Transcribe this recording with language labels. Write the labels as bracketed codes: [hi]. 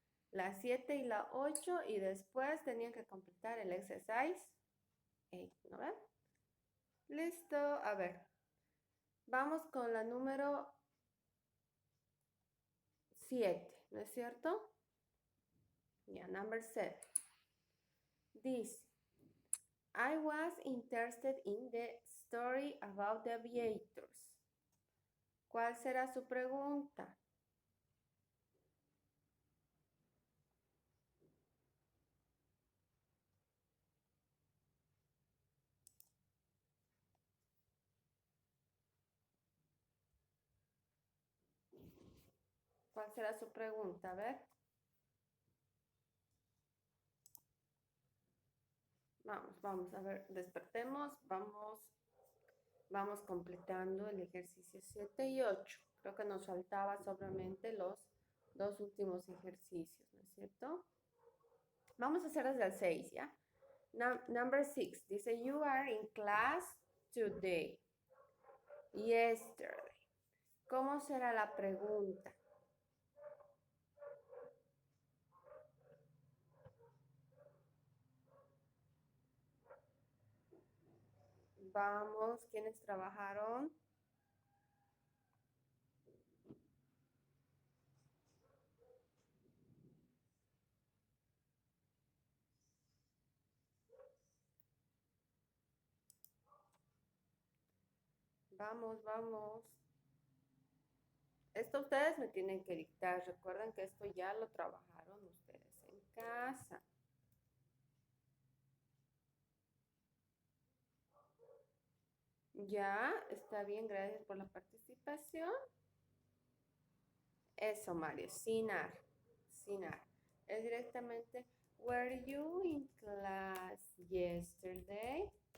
[es] La 7 y la 8 y después tenían que completar el exercise 8, ¿no ven? Listo, a ver. Vamos con la número 7, ¿no es cierto? [en] Ya, number 7. Dice, I was interested in the story about the aviators. [es] ¿Cuál será su pregunta? ¿Cuál será su pregunta? A ver. Vamos, a ver, despertemos, vamos completando el ejercicio 7 y 8. Creo que nos faltaba solamente los dos últimos ejercicios, ¿no es cierto? Vamos a hacer desde el 6, ¿ya? [en] Number 6, dice, you are in class today. [es] Yesterday. ¿Cómo será la pregunta? Vamos, ¿quiénes trabajaron? Vamos. Esto ustedes me tienen que dictar. Recuerden que esto ya lo trabajaron ustedes en casa. Ya, está bien, gracias por la participación. Eso, Mario, Sinar. [en] Es directamente, were you in class yesterday?